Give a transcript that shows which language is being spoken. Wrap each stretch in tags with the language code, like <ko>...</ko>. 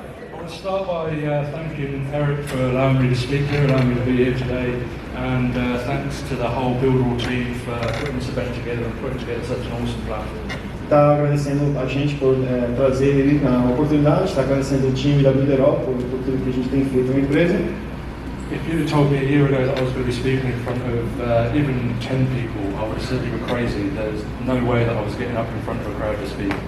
<en>I want to start by thanking Eric for allowing me to speak here, allowing me to be here today, and thanks to the whole Builderall team for putting this event together and putting together such an awesome platform.</en> <pt>Está agradecendo a gente por trazer ele na oportunidade, está agradecendo o time da Builderall por tudo que a gente tem feito na empresa.</pt> <en>If you'd have told me a year ago that I was going to be speaking in front of even 10 people, I would have said you were crazy. There's no way that I was getting up in front of a crowd to speak.</en>